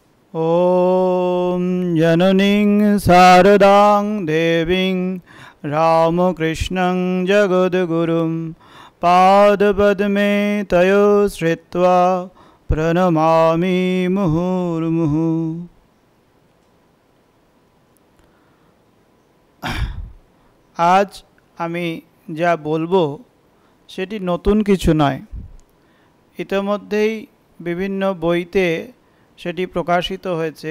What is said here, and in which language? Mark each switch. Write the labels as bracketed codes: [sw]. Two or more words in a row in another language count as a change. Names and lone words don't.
[sa] ॐ जननीं शारदां देवीं रामकृष्णं जगद्गुरुं पादपद्मे तयो श्रित्वा प्रणमामि मुहुर्मुहुः। [bn] আজ আমি যা বলবো সেটি নতুন কিছু নয়, ইতিমধ্যেই বিভিন্ন বইতে সেটি প্রকাশিত হয়েছে।